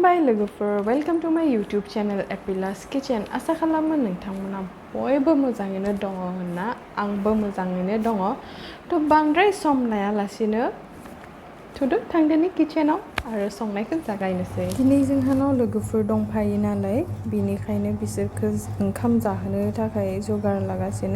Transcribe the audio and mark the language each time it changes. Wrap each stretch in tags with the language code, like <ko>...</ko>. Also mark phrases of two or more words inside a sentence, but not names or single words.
<brx>Horbai lwgwfwr,</brx> <en>welcome to my YouTube channel Aalasi kitchen.</en> <brx>आसा खालामो नोंथांमोना बयबो मोजाङैनो दङ होनना आंबो मोजाङैनो दङ। थ' बांद्राय सम लायालासिनो थुदो थांदोनि किचेनाव आरो संनायखौ जागायनोसै। दिनै जोंहानाव लोगोफोर दंफायो नालाय बिनिखायनो बिसोरखौ ओंखाम जाहोनो थाखाय जगार लागासिनो।</brx>